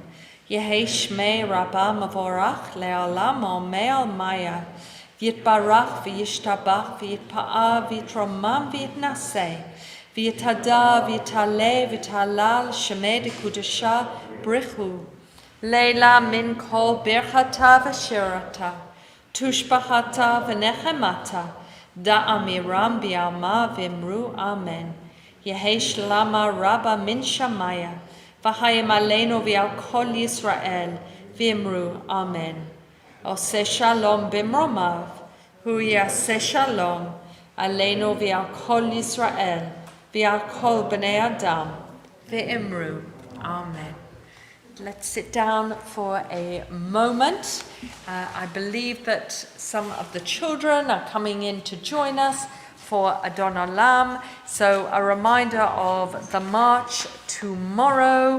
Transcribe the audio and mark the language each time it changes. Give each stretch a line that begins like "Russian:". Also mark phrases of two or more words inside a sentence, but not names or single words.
Aramaic: יהא שמה רבא מברך לעלם ולעלמי עלמיא, ויתברך וישתבח ויתפאר ויתרומם ויתנשא, ויתהדר ויתעלה ויתהלל שמה דקודשא בריך הוא, לעלא מן כל ברכתא ושירתא, תשבחתא ונחמתא, דאמירן בעלמא ואמרו אמן. יהא שלמא רבא מן שמיא, וחיים עלינו ועל כל ישראל, ואמרו אמן.
Hebrew: עושה שלום במרומיו, הוא יעשה שלום, עלינו ועל כל ישראל, ועל כל בני אדם, ואמרו אמן.
English: Let's sit down for a moment. I believe that some of the children are coming in to join us for Adon Olam. So a reminder of the march tomorrow.